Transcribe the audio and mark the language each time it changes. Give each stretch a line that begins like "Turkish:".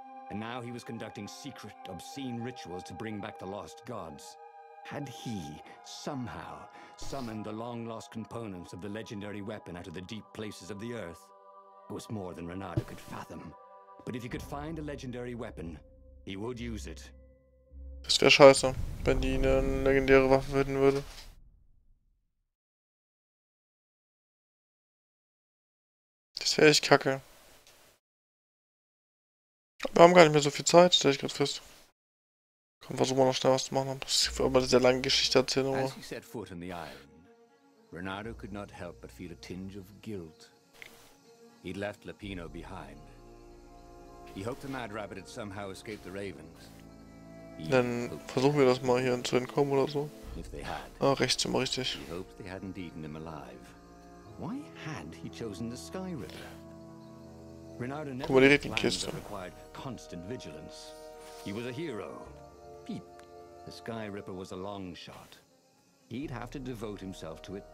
English: And now he was conducting secret, obscene rituals to bring back the lost gods. Had he, somehow, summoned the long-lost components of the legendary weapon out of the deep places of the earth? It was more than Renato could fathom. But if he could find a legendary weapon, he would use it.
German: Das wäre scheiße, wenn die eine legendäre Waffe finden würde. Das wäre echt kacke. Wir haben gar nicht mehr so viel Zeit, stelle ich gerade fest. Komm, versuchen wir noch schnell was zu machen. Das ist aber eine sehr lange Geschichte erzählen.
English: As he set foot on the island, Renato could not help but feel a tinge of guilt. He'd left Lapino behind. He hoped the Mad Rabbit had somehow escaped the Ravens.
German: Dann versuchen wir das mal hier zu entkommen oder so. Ah, rechts immer richtig.
English: He hoped they hadn't eaten him alive. Why had he chosen the Sky Ripper? Renato never had plans that required constant vigilance. He was a hero. The Sky Ripper was a long shot. He'd have to devote himself to it.